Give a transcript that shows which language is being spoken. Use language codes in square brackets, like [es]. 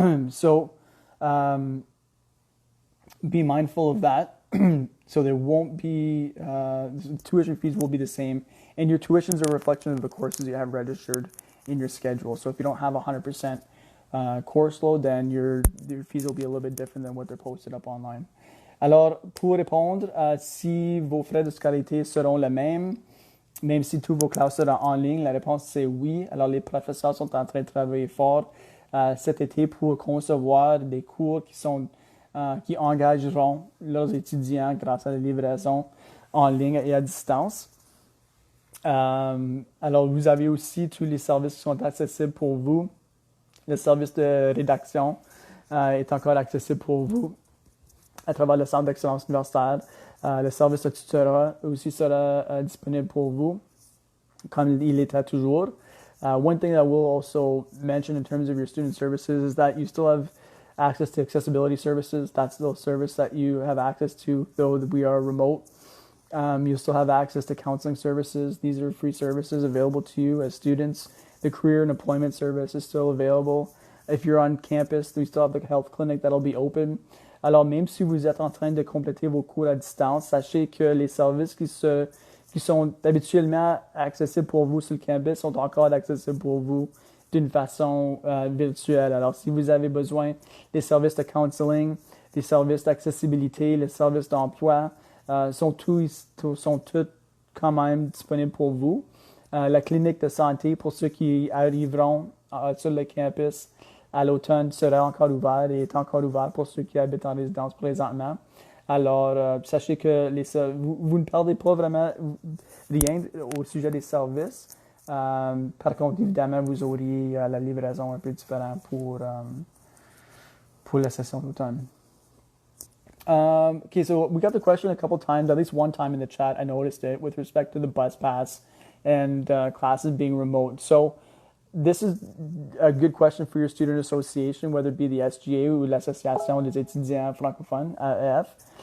[en] So be mindful of that. So there won't be, tuition fees will be the same, and your tuitions are a reflection of the courses you have registered in your schedule. So if you don't have 100% course load, then your fees will be a little bit different than what they're posted up online. [fr] Alors, pour répondre, si vos frais de scolarité seront les mêmes, même si tous vos classes seront en ligne, la réponse c'est oui. Alors, les professeurs sont en train de travailler fort cet été pour concevoir des cours qui engageront leurs étudiants grâce à la livraison en ligne et à distance. Alors, vous avez aussi tous les services qui sont accessibles pour vous. Le service de rédaction est encore accessible pour vous à travers le Centre d'excellence universitaire. Le service de tutorat aussi sera disponible pour vous, comme il était toujours. [en] One thing that we'll also mention in terms of your student services is that you still have access to accessibility services. That's the service that you have access to, though we are remote. You still have access to counseling services. These are free services available to you as students. The career and employment service is still available. If you're on campus, we still have the health clinic that'll be open. [fr] Alors, même si vous êtes en train de compléter vos cours à distance, sachez que les services qui sont habituellement accessibles pour vous sur le campus sont encore accessibles pour vous d'une façon virtuelle. Alors, si vous avez besoin des services de counseling, les services d'accessibilité, les services d'emploi sont tous quand même disponibles pour vous. La clinique de santé, pour ceux qui arriveront sur le campus à l'automne, sera encore ouverte et est encore ouverte pour ceux qui habitent en résidence présentement. Alors, sachez que vous ne perdez pas vraiment rien au sujet des services. Par contre, évidemment, vous auriez la livraison un peu différente pour la session d'automne. [en] Okay, so we got the question a couple times, at least one time in the chat, I noticed it, with respect to the bus pass and classes being remote. So this is a good question for your student association, whether it be the SGA ou l'Association des étudiants francophones, AF.